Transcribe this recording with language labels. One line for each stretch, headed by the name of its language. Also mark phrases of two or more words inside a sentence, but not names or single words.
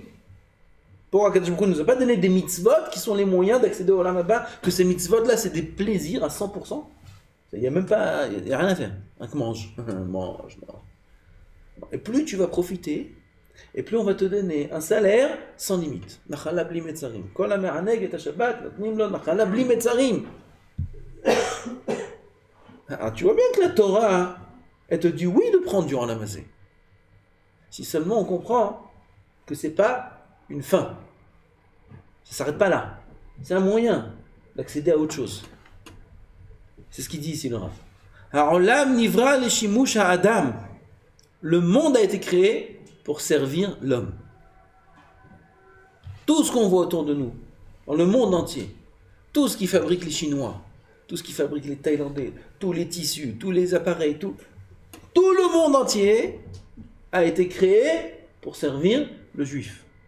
French: Pourquoi Akadosh Baruch Hu ne nous a pas donné des mitzvot qui sont les moyens d'accéder au
Hebrew: עולם הבא?
French: Que ces mitzvot-là, c'est des plaisirs à 100%. Il n'y a même pas, il n'y a rien à faire. Mange, mange. Et plus tu vas profiter, et plus on va te donner un salaire sans limite.
Hebrew: נחלה בלי מצרים. כל המענג את השבת נותנים לו נחלה בלי מצרים.
French: Tu vois bien que la Torah, elle te dit oui de prendre du
Hebrew: עולם הזה.
French: Si seulement on comprend que c'est pas une fin. Ça s'arrête pas là. C'est un moyen d'accéder à autre chose. C'est ce qu'il dit ici le Rav.
Hebrew: העולם נברא לשימוש האדם.
French: Le monde a été créé pour servir l'homme. Tout ce qu'on voit autour de nous, dans le monde entier, tout ce qui fabrique les Chinois, tout ce qui fabrique les Thaïlandais, tous les tissus, tous les appareils, tout le monde entier a été créé pour servir le juif.